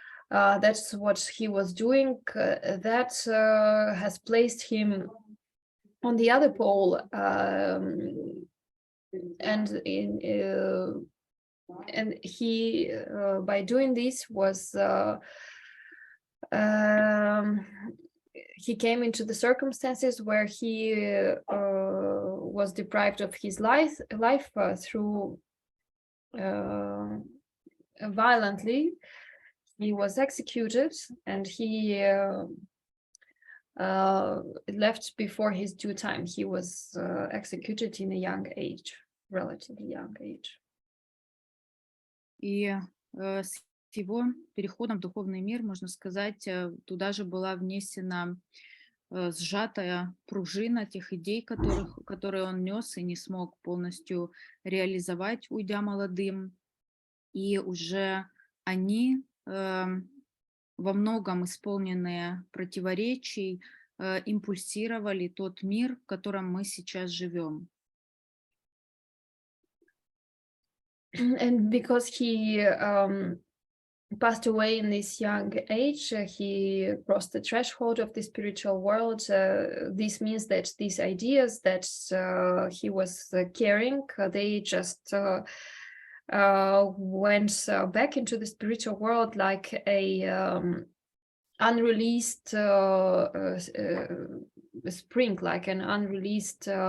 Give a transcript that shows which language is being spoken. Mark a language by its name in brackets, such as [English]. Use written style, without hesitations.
[English] That's what he was doing. That has placed him on the other pole, and he by doing this was he came into the circumstances where he was deprived of his life through violently. He was executed, and he left before his due time. He was executed in a young age, relatively young age. [Russian] И с его переходом в духовный мир, можно сказать, туда же была внесена сжатая пружина тех идей, которые он нес и не смог полностью реализовать, уйдя молодым. И уже они, во многом исполненные противоречий, импульсировали тот мир, в котором мы сейчас живем. [English] And because he passed away in this young age, he crossed the threshold of the spiritual world. This means that these ideas that he was carrying, they just went back into the spiritual world like a unreleased spring, like an unreleased